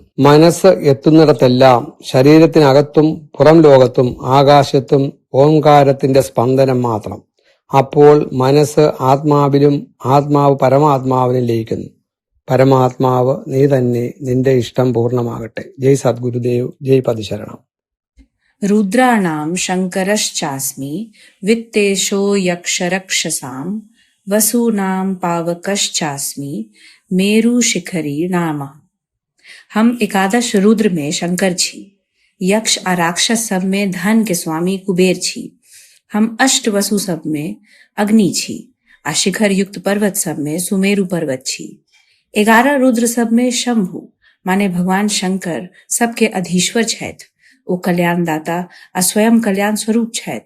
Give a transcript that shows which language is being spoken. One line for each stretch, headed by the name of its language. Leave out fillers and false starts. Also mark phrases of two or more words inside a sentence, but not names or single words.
Malayalam: മനസ്സ് എത്തുന്നിടത്തെല്ലാം ശരീരത്തിനകത്തും പുറം ലോകത്തും ആകാശത്തും ഓംകാരത്തിന്റെ സ്പന്ദനം മാത്രം. അപ്പോൾ മനസ്സ് ആത്മാവിലും ആത്മാവ് പരമാത്മാവിലും ലയിക്കുന്നു. പരമാത്മാവ് നീ തന്നെ, നിന്റെ ഇഷ്ടം പൂർണ്ണമാകട്ടെ. ജയ് സദ്ഗുരുദേവ്, ജയ് പതിശരണം.
Sanskrit: रुद्राणां शङ्करश्चास्मि वित्तेषो यक्षरक्षसां वसूनां पावकश्चास्मि मेरुशिखरी नामः.
Maithili: हम 11 रुद्र में शंकर छी. यक्ष और राक्षस सब में धन के स्वामी कुबेर छी. हम 8 वसु सब में अग्नि छी. आ शिखर युक्त पर्वत सब में सुमेरु पर्वत छी. 11 रुद्र सब में शंभु माने भगवान शंकर सबके अधीश्वर छथि. ओ कल्याणदाता आ स्वयं कल्याण स्वरूप छथि.